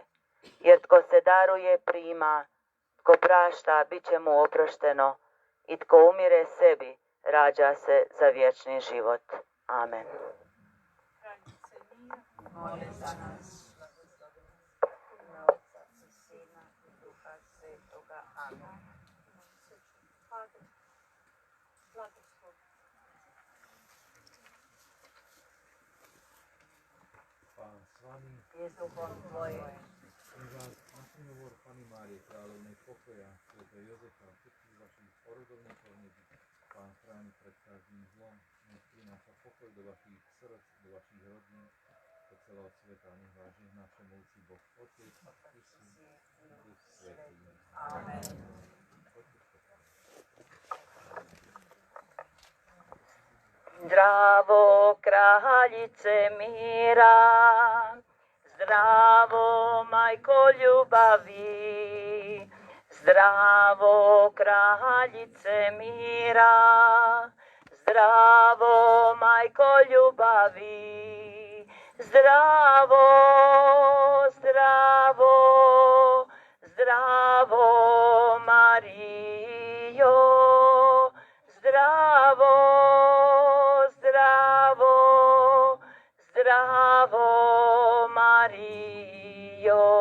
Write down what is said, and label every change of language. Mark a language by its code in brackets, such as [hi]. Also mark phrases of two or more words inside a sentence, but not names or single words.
[hr] Jer tko se daruje, prima, tko prašta, bit će mu oprošteno, i tko umire sebi, rađa se za vječni život. Amen. Moli za nas, ime Otca i Sina i Duha Svetoga. Amen. [sk] Pán s vami, Je s duchom tvojim. nech vás na synovor Panny Márie Kráľovnej pokoja, svätého Jozefa, všetkých vašich porodovníkov nebi. Pán chráni pred každým zlom, nech prináša pokoj do vašich srdc, do vašich rodín, do celého sveta. Nech vás žehná všemovúci Boh, Otec i Syn i Duch Svätý. Amen. [hr] Zdravo, kraljice mira, zdravo, majko ljubavi, zdravo, kraljice mira, zdravo, majko ljubavi, zdravo, zdravo, zdravo, Marijo, zdravo, zdravo, zdravo, Marijo,